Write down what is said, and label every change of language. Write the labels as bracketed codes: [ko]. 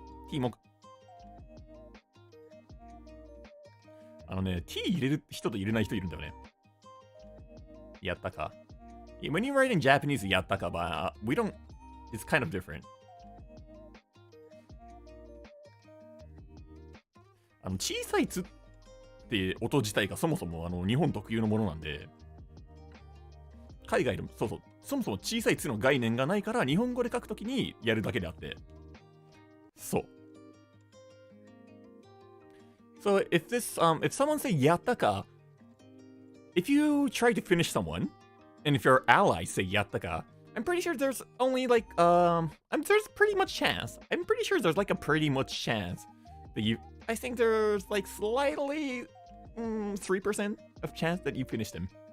[ja] T もT 入れる人と入れない人いるんだよね。やったか。 [en] When you write in Japanese, やったか, but we don't, it's kind of different. [ja] 小さいつって音自体がそもそも日本特有のものなんで、海外でもそもそも小さいつの概念がないから日本語で書くときにやるだけであって、そう。 [en] So if someone say やったか, if you try to finish someone, and if your ally say やったか, I'm pretty sure there's only like there's pretty much chance. I'm pretty sure there's like a pretty much chance that I think there's like slightly 3% of chance that you finish them.